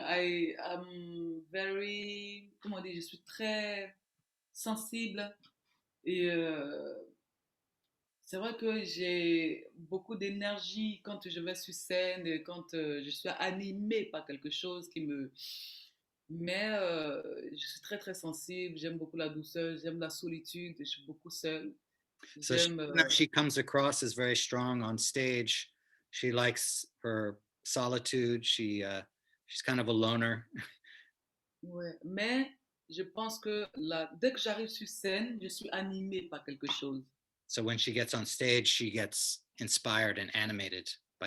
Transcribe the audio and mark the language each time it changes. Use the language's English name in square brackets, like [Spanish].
[English] I am very, [French] comment dire, je suis très sensible et c'est vrai que j'ai beaucoup d'énergie quand je vais sur scène, et quand je suis animée par quelque chose qui me... Mais je suis très très sensible, j'aime beaucoup la douceur, j'aime la solitude, je suis beaucoup seule. [English] So she comes across as very strong on stage. She likes her solitude. She's kind of a loner. [French] Ouais. Mais je pense que dès que j'arrive sur scène, je suis animée par quelque chose. [English] So when she gets on stage, she gets inspired and animated by